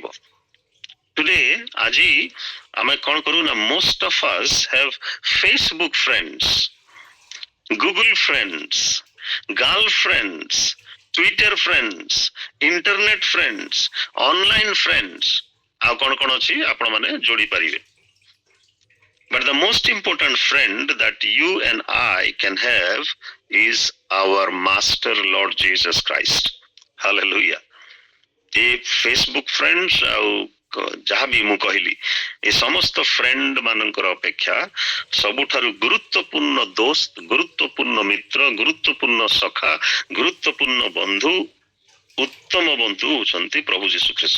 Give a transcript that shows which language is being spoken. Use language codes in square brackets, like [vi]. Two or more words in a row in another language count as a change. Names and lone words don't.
[en] ଟୁଡେ [or] ଆଜି ଆମେ କଣ କରୁ ନା, [en] most of us have Facebook friends, Google friends, girl friends, Twitter friends, internet friends, online friends, [or] ଆଉ କଣ କଣ ଅଛି ଆପଣ ମାନେ ଯୋଡି ପାରିବେ। [en] But the most important friend that you and I can have is our Master Lord Jesus Christ. Hallelujah. [or] ଏ [en] Facebook friends [or] ଆଉ ଯାହାବି ମୁଁ କହିଲି, ଏ ସମସ୍ତ ଫ୍ରେଣ୍ଡ ମାନଙ୍କର ଅପେକ୍ଷା ସବୁଠାରୁ ଗୁରୁତ୍ୱପୂର୍ଣ୍ଣ ଦୋସ୍ତ, ଗୁରୁତ୍ୱପୂର୍ଣ୍ଣ ମିତ୍ର, ଗୁରୁତ୍ୱପୂର୍ଣ୍ଣ ସଖା, ଗୁରୁତ୍ୱପୂର୍ଣ୍ଣ ବନ୍ଧୁ, ଉତ୍ତମ ବନ୍ଧୁ ହଉଛନ୍ତି ପ୍ରଭୁ ଯୀଶୁ ଖ୍ରୀଷ୍ଟ।